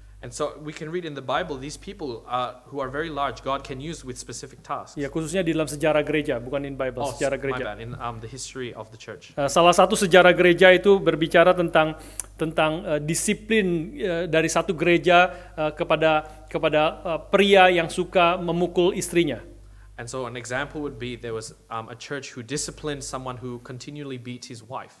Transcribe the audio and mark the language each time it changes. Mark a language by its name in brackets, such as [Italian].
[English] And so we can read in the Bible, these people who are very large, God can use with specific tasks. [Indonesian] Ya, khususnya di dalam sejarah gereja, bukan [English] in Bible, [Indonesian] sejarah gereja. [English] My bad, in the history of the church. [Indonesian] Salah satu sejarah gereja itu berbicara tentang disiplin dari satu gereja kepada pria yang suka memukul istrinya. [English] And so an example would be there was a church who disciplined someone who continually beat his wife.